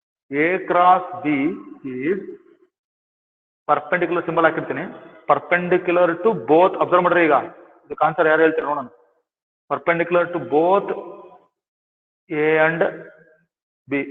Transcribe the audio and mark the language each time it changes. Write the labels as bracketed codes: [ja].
[en] A cross B is perpendicular symbol ಹಾಕಿರ್ತೀನಿ. Perpendicular to both, [kn] observe ಮಾಡ್ರಿ, ಈಗ ಇದಕ್ಕೆ ಆನ್ಸರ್ ಯಾರು ಹೇಳ್ತೀರಿ ನೋಡೋಣ. [en] Perpendicular to both A and B.